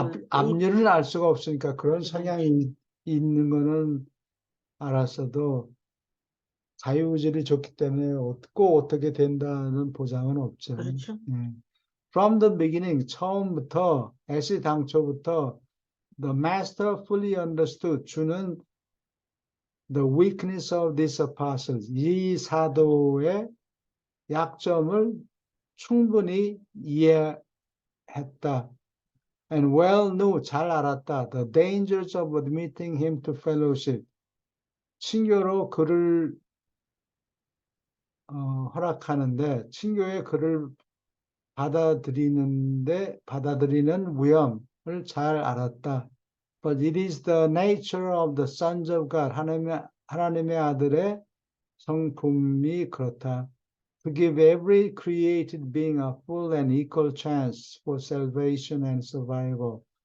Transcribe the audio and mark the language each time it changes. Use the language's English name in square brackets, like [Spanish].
[Korean] 앞일을 알 수가 없으니까 그런 성향이 있는 거는 알았어도 자유의지를 줬기 때문에 꼭 어떻게 된다는 보장은 없죠. 그렇죠. [English] From the beginning, [Korean] 처음부터, 당초부터 [English] the master fully understood, [Korean] 주는 [English] the weakness of these apostles, [Korean] 이 사도의 약점을 충분히 이해했다. [English] And well knew, [Korean] 잘 알았다. [English] The dangers of admitting him to fellowship. [Korean] 친교로 그를 허락하는데, 친교에 그를 받아들이는 위험을 잘 알았다. [English] But it is the nature of the sons of God. [Korean] 하나님의 아들의 성품이 그렇다. [English] To give every created being a full and equal chance for salvation and survival.